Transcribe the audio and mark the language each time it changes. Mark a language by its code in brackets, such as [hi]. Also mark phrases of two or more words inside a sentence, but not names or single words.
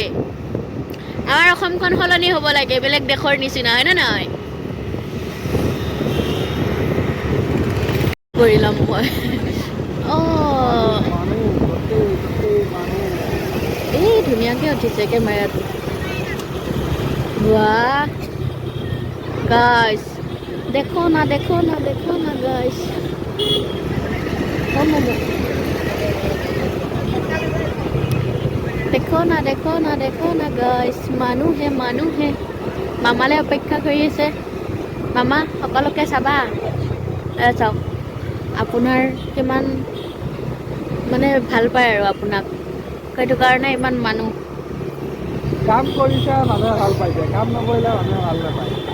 [as] আমাৰ অসমখন সলনি হ'ব লাগে বেলেগ দেশৰ নিচিনা, হয়নে নহয়? কৰি ল'ম মই। এই ধুনীয়াকৈ উঠিছে কেমেৰাটো। [hi] वाह गाइस, देखो ना गाइस। देखो ना गाइस। [as] মানুহে মামালে অপেক্ষা কৰি আছে। মামা সকলোকে চাবা, চাওক আপোনাৰ কিমান মানে ভাল পায় আৰু আপোনাক, সেইটো কাৰণে ইমান মানুহ। কাম কৰিছে মানুহে ভাল পাইছে, কাম নকৰিলে মানুহে ভাল নাপায়।